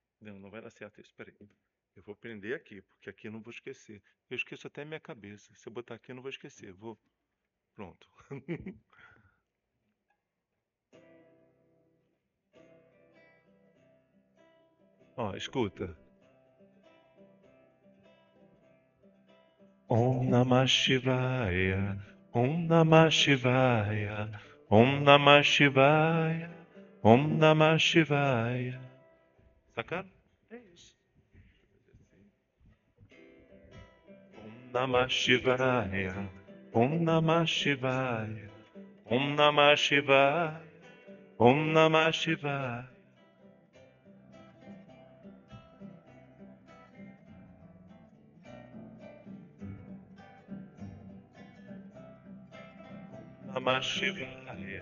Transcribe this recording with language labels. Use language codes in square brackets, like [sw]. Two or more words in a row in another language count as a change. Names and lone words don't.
[pt] Não vai dar certo isso. Peraí. Eu vou prender aqui, porque aqui eu não vou esquecer. Eu esqueço até minha cabeça. Se eu botar aqui, eu não vou esquecer. Vou. Pronto. Ó, escuta. [sa] ॐ नमः शिवाय. ॐ नमः शिवाय। ॐ नमः शिवाय. ॐ नमः शिवाय. [pt] Sacaram? É isso. [sa] ॐ नमः शिवाय. ॐ नमः शिवाय। ॐ नमः शिवाय. ॐ नमः शिवाय। नमः शिवाय.